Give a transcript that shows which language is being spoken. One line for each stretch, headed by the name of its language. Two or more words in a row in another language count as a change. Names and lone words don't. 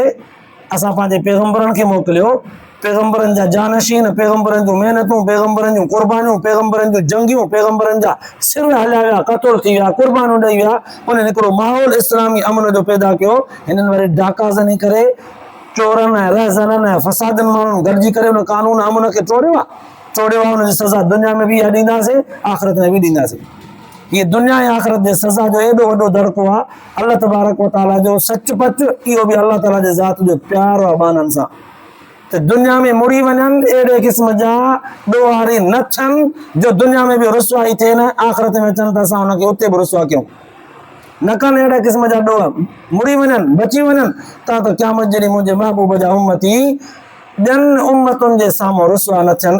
Sindhi: असां पंहिंजे पैगम्बरनि खे मोकिलियो, पैगम्बरनि जा जानशीन, पैगम्बरनि जूं महिनतूं, पैगम्बरनि जूं क़ुर्बानियूं, पैगम्बरनि जूं जंगियूं, पैगम्बरनि जा सिर हलिया विया, क़तल थी विया, क़ुर्बानियूं ॾेई विया, उन्हनि हिकिड़ो माहौल इस्लामी अमन जो पैदा कयो। हिननि वरी डाकाज़नी करे चोरनि ऐं रहज़ननि ऐं फ़सादनि माण्हुनि गॾिजी करे उन कानून अमन खे तोड़ियो आहे, हुनजी सज़ा दुनिया में बि इहा ॾींदासीं, आख़िरत में बि ॾींदासीं। ये दुनिया ऐं आख़िरत जे सज़ा जो एॾो वॾो दड़को आहे अल्लाह तबारक व तआला जो सचपच, इहो बि अल्लाह ताला जे ज़ात जो प्यार आहे ॿाननि सां, त दुनिया में मुड़ी वञनि अहिड़े क़िस्म जा ॾोहारी न थियनि जो दुनिया में बि रुसवाई थिए न, आख़िरत में अचनि त असां हुनखे उते बि रुसवा कयूं न कनि। अहिड़े क़िस्म जा ॾोह मुड़ी वञनि, बची वञनि, त क़यामत जे ॾींहुं मुंहिंजे महबूब जा उम्मती ॿियनि उम्मतुनि जे साम्हूं रुसवा न थियनि।